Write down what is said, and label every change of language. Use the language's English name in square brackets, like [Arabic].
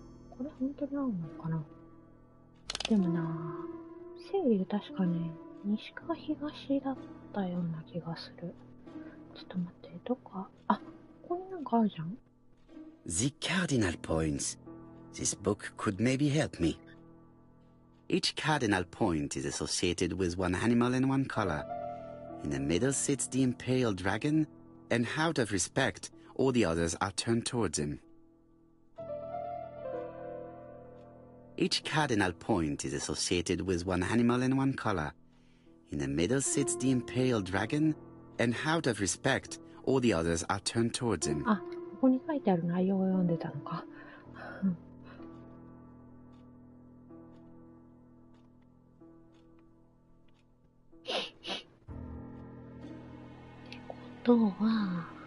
[Japanese] これ本当に合うのかな？でもなぁ、清流確かね、西か東だったような気がする。ちょっと待って、どっか、あ、ここになんかあるじゃん？ [English] The cardinal points. This book could maybe help me. Each cardinal point is associated with one animal and one color. In the middle sits the imperial dragon, and out of respect, all the others are turned towards him. Each cardinal point is associated with one animal and one color. In the middle sits the imperial dragon, and out of respect, all the others are turned towards him. [Japanese] あ、ここに書いてある内容を読んでたのか。ってことは、